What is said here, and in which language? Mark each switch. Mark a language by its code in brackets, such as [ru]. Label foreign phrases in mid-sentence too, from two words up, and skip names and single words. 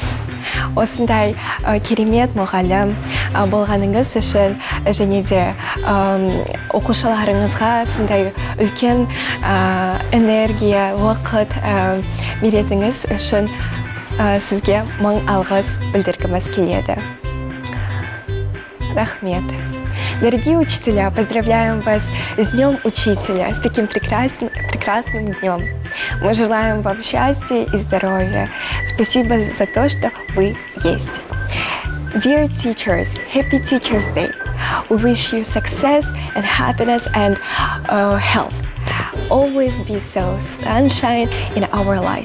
[kk] Осындай керемет мұғалім болғаныңыз үшін және де оқушыларыңызға сондай үлкен энергия, уақыт беретіңіз үшін сізге мың алғыс білдіргіміз келеді. Рахмет. [ru] Дорогие учителя, поздравляем вас с Днем Учителя, с таким прекрасным днем. Мы желаем вам счастья и здоровья. Спасибо за то, что вы есть. [en] Dear teachers, happy Teachers Day. We wish you success and happiness and health. Always be so sunshine in our lives.